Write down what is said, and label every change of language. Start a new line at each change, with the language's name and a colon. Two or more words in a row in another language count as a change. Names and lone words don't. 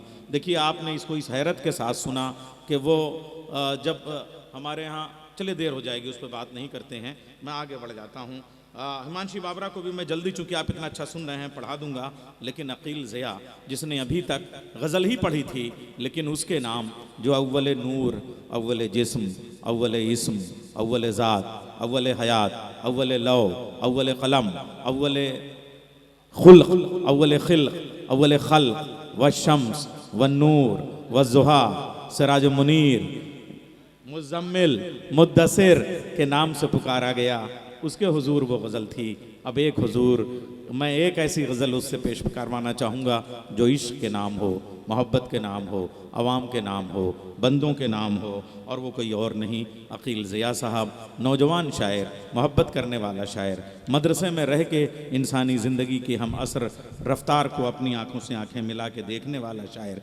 Urdu: دیکھیے آپ نے اس کو اس حیرت کے ساتھ سنا کہ وہ جب ہمارے ہاں، چلے دیر ہو جائے گی اس پہ بات نہیں کرتے ہیں، میں آگے بڑھ جاتا ہوں۔ ہمانشی بابرا کو بھی میں جلدی، چونکہ آپ اتنا اچھا سن رہے ہیں، پڑھا دوں گا، لیکن عقیل ضیاء جس نے ابھی تک غزل ہی پڑھی تھی، لیکن اس کے نام جو اول نور، اول جسم، اول اسم، اول ذات، اول حیات، اول لو، اول قلم، اول خلق، اول خلق، اول خلق،
Arabic: والشمس والنور والضحیٰ،
Urdu: سراج منیر، مزمل، مدثر کے نام سے پکارا گیا، اس کے حضور وہ غزل تھی۔ اب ایک حضور، میں ایک ایسی غزل اس سے پیش کروانا چاہوں گا جو عشق کے نام ہو، محبت کے نام ہو، عوام کے نام ہو، بندوں کے نام ہو، اور وہ کوئی اور نہیں، عقیل ضیاء صاحب، نوجوان شاعر، محبت کرنے والا شاعر، مدرسے میں رہ کے انسانی زندگی کی ہم عصر رفتار کو اپنی آنکھوں سے آنکھیں ملا کے دیکھنے والا شاعر۔